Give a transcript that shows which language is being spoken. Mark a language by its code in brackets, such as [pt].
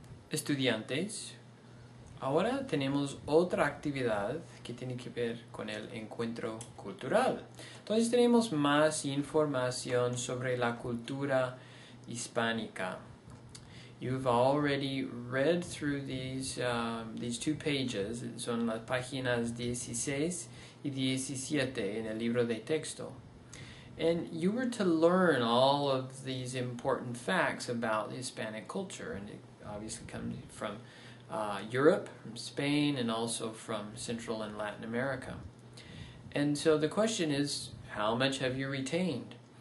[es] Estudiantes, ahora tenemos otra actividad que tiene que ver con el encuentro cultural. Entonces tenemos más información sobre la cultura hispánica. [en] You've already read through these two pages. [es] Son las páginas 16 y 17 en el libro de texto. [en] And you were to learn all of these important facts about Hispanic culture, and it obviously comes from Europe, from Spain, and also from Central and Latin America. And so the question is, how much have you retained?